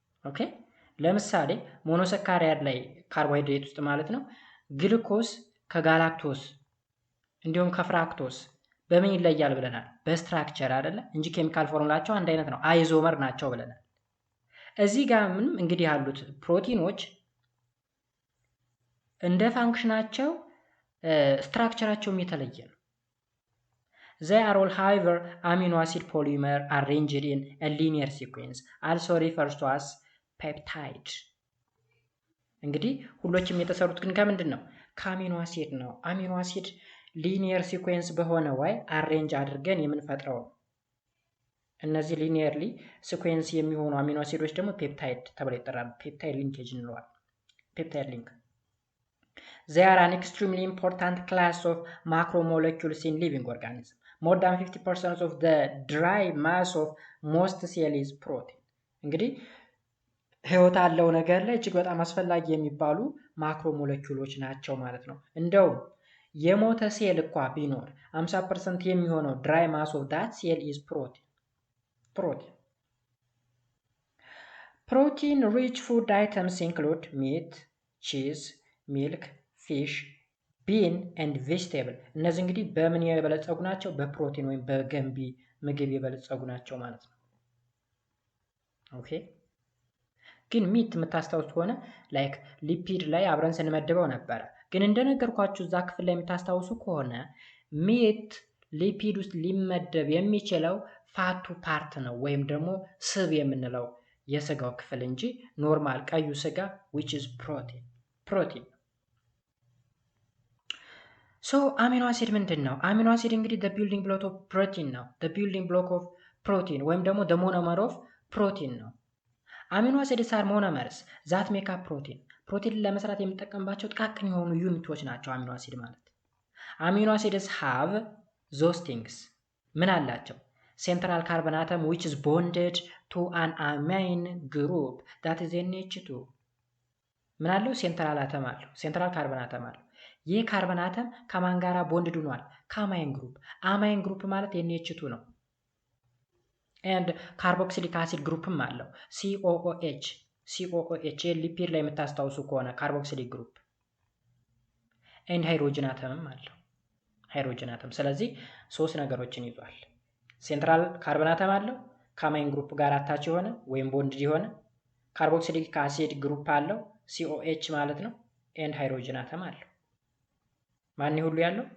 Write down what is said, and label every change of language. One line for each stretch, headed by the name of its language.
Amharic: ኦኬ ለምሳሌ ሞኖሳካሪያድ ላይ ካርቦሃይድሬት ውስጥ ማለት ነው ግሉኮስ ከጋላክቶስ እንዲሁም ከፍራክቶስ በምን ይለያል ብለናል በስትራክቸር አይደለ እንጂ ኬሚካል ፎርሙላቸው አንድ አይነት ነው አይዞመር ናቸው ብለናል እዚህ ጋር ምንም እንግዲህ ያሉት ፕሮቲኖች እንደ ፋንክሽናቸው ስትራክቸራቸውም የተለየ ነው
English: They are all, however, amino acid polymer arranged in a linear sequence, also refers to as peptide.
Amharic: እንግዲህ ሁሎችም የተሰሩት ግን ከምንድን ነው? ከአሚኖ አሲድ ነው። አሚኖ አሲድ ሊኒየር ሲኩዌንስ በሆነ ወይ አሬንጅ አድርገን የምንፈጥረው ነው። እነዚህ ሊኒየርሊ ሲኩዌንስ የሚሆኑ አሚኖ አሲዶች ደግሞ ፔፕታይድ ተብለው ይጠራሉ። ፔፕታይድ ሊንኬጅ እንለዋለን። ፔፕታይድ ሊንክ
English: They are an extremely important class of macromolecules in living organisms. More than 50% of the dry mass of most cell is protein.
Amharic: እንግዲህ ህይወት አለው ነገር ላይ እጅግ በጣም አስፈላጊ የሚባሉ ማክሮሞለኪውሎች ናቸው ማለት ነው። እንደውም የሞተ ሴል እንኳን ቢኖር 50% የሚሆነው
English: dry mass of that cell is protein. Protein rich food items include meat, cheese, milk, fish, bean and vegetable.
Amharic: እነዚህ እንግዲህ በምን የበለጸጉ ናቸው? በፕሮቲን ወይም በገንቢ ምግብ የበለጸጉ ናቸው ማለት ነው። ኦኬ ግን ሚት የምታስታውሱት ከሆነ ላይክ ሊፒድ ላይ አብረን ስንመድበው ነበረ። ግን እንደነገርኳችሁ እዛ ክፍል ላይ የምታስታውሱ ከሆነ ሚት ሊፒድ ውስጥ ሊመደብ የሚችለው ፋቱ ፓርት ነው ወይም ደግሞ ስብ የምንለው የስጋው ክፍል እንጂ ኖርማል ቀዩ ስጋ
English: which is protein.
Amharic: So amino acid ምንድን ነው? አሚኖ አሲድ እንግዲህ
English: the building block of protein
Amharic: ነው።
English: the building block of protein
Amharic: ወይም ደግሞ
English: the monomer of protein
Amharic: ነው።
English: አሚኖ አሲድስ አር ሞኖመርስ ዛት ሜክ አፕ
Amharic: ፕሮቲን። ፕሮቲን ለመስራት የምንጠቀምባቸው ጥቃቅን የሆኑ ዩኒቶች ናቸው አሚኖ አሲድ ማለት።
English: አሚኖ አሲድስ ሃቭ ዞስ ቲንግስ
Amharic: ምን አላቸው?
English: ሴንትራል ካርበን አተም which is bonded to an amine group that is NH2
Amharic: ምን አለው? ሴንትራል አተም አለው። ሴንትራል ካርበን አተም አለው። ይህ ካርበን አተም ከማን ጋራ ቦንድድ ሆኗል? ከአማይን ግሩፕ። አማይን ግሩፕ ማለት NH2 ነው። and carboxylic acid ግሩፕም አለው COOH ሊፒድ ላይ የምታስታውሱ ከሆነ carboxylic ግሩፕ and ሃይድሮጅን አተምም አለው ሃይድሮጅን አተም። ስለዚህ ሶስት ነገሮችን ይዟል። ሴንትራል ካርበን አተም አለው ከአማይን ግሩፕ ጋር አታች የሆነ ወይም ቦንድድ የሆነ carboxylic acid ግሩፕ አለው COH ማለት ነው and ሃይድሮጅን አተም አለው። ማን ሁሉ ያለው?